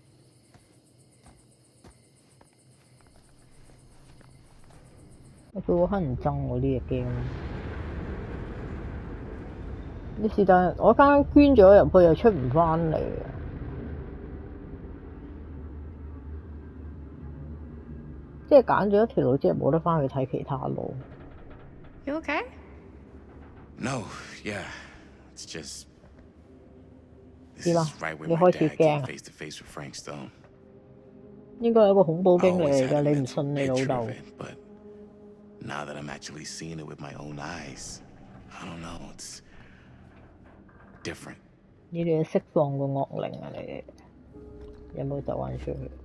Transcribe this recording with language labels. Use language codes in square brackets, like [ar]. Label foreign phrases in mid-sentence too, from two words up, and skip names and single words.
[yue] 佢好乞人憎喎呢隻 game。你是但我間捐咗入去又出唔返嚟啊！即係揀咗一條路，即係冇得返去睇其他路。 [en] You okay? No, yeah, it's just. [yue] 點啊？你開始驚啊？應該係一個恐怖經歷嚟㗎，你唔信你老豆。 [en] Now that I'm actually seeing it with my own eyes, I don't know, it's different. [yue] 你哋釋放個惡靈啊！你有冇走返出去？